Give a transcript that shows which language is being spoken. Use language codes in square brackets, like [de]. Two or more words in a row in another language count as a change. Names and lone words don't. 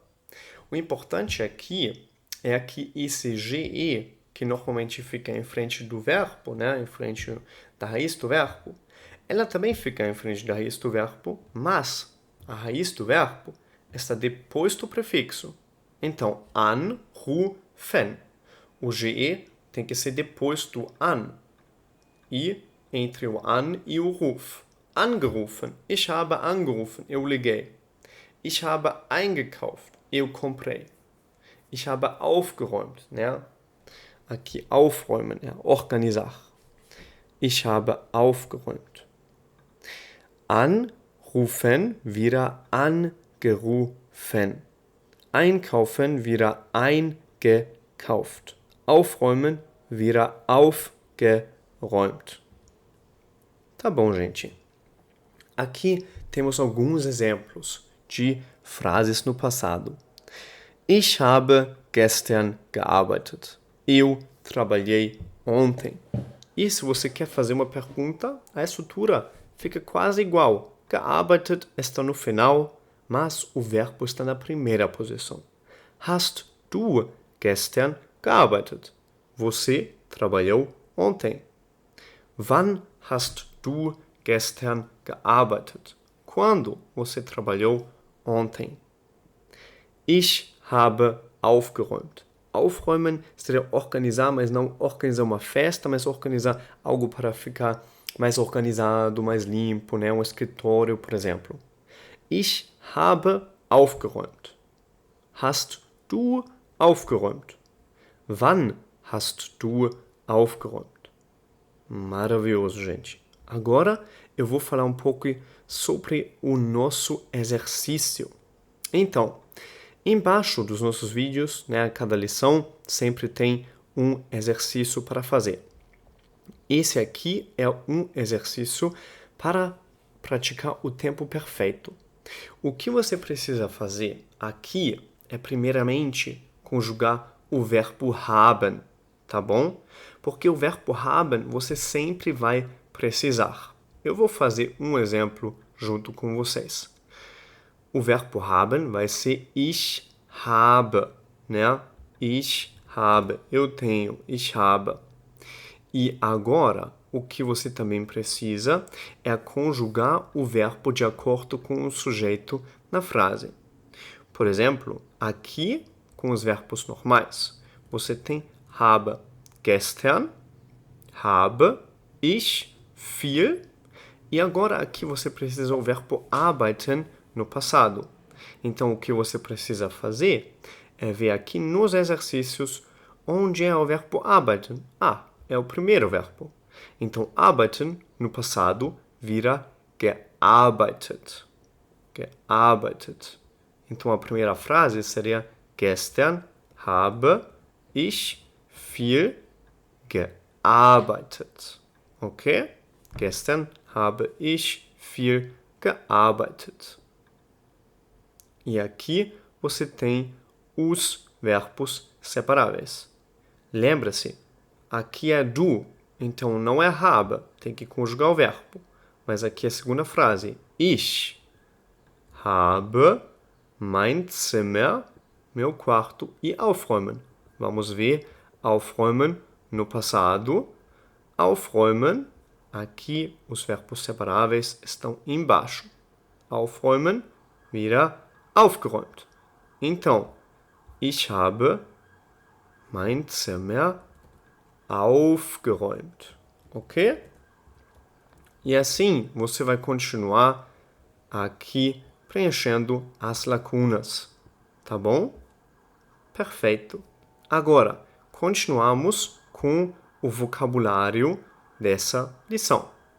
[pt] O importante aqui é que esse GE, que normalmente fica em frente do verbo, né, em frente da raiz do verbo, ela também fica em frente da raiz do verbo, mas a raiz do verbo está depois do prefixo. Então, anrufen. O GE tem que ser depois do an. E entre o an e o ruf. [de] Angerufen. Ich habe angerufen. [pt] Eu liguei. [de] Ich habe eingekauft. [pt] Eu comprei. [de] Ich habe aufgeräumt. [pt] Né? Aqui, aufräumen, ja, organizar. [de] Ich habe aufgeräumt. Anrufen wieder angerufen. Einkaufen wieder eingekauft. Aufräumen wieder aufgeräumt. [pt] Tá bom, gente. Aqui temos alguns exemplos de frases no passado. [de] Ich habe gestern gearbeitet. [pt] Eu trabalhei ontem. E se você quer fazer uma pergunta, a estrutura fica quase igual. Gearbeitet está no final, mas o verbo está na primeira posição. [de] Hast du gestern gearbeitet? [pt] Você trabalhou ontem. [de] Wann hast du gestern gearbeitet? [pt] Quando você trabalhou ontem? [de] Ich habe aufgeräumt. [pt] Aufräumen seria organizar, mas não organizar uma festa, mas organizar algo para ficar mais organizado, mais limpo, né? Um escritório, por exemplo. [de] Ich habe aufgeräumt. Hast du aufgeräumt? Wann hast du aufgeräumt? [pt] Maravilhoso, gente. Agora eu vou falar um pouco sobre o nosso exercício. Então, embaixo dos nossos vídeos, né, cada lição sempre tem um exercício para fazer. Esse aqui é um exercício para praticar o tempo perfeito. O que você precisa fazer aqui é, primeiramente, conjugar o verbo haben, tá bom? Porque o verbo haben você sempre vai precisar. Eu vou fazer um exemplo junto com vocês. O verbo haben vai ser [de] ich habe, [pt] né? [de] Ich habe, [pt] eu tenho, [de] ich habe. [pt] E agora, o que você também precisa é conjugar o verbo de acordo com o sujeito na frase. Por exemplo, aqui, com os verbos normais, você tem [de] habe gestern, habe ich viel, [pt] e agora aqui você precisa o verbo arbeiten no passado. Então, o que você precisa fazer é ver aqui nos exercícios onde é o verbo arbeiten. É o primeiro verbo. Então, arbeiten no passado vira gearbeitet. Gearbeitet. Então, a primeira frase seria [de] gestern habe ich viel gearbeitet. [pt] Ok? [de] Gestern habe ich viel gearbeitet. [pt] E aqui você tem os verbos separáveis. Lembra-se, aqui é du, então não é habe, tem que conjugar o verbo. Mas aqui é a segunda frase. [de] Ich habe mein Zimmer, [pt] meu quarto, e aufräumen. Vamos ver aufräumen no passado. Aufräumen, aqui os verbos separáveis estão embaixo. Aufräumen vira aufgeräumt. Então, [de] ich habe mein Zimmer aufgeräumt. [pt] Ok? E assim você vai continuar aqui preenchendo as lacunas. Tá bom? Perfeito. Agora, continuamos com o vocabulário dessa lição.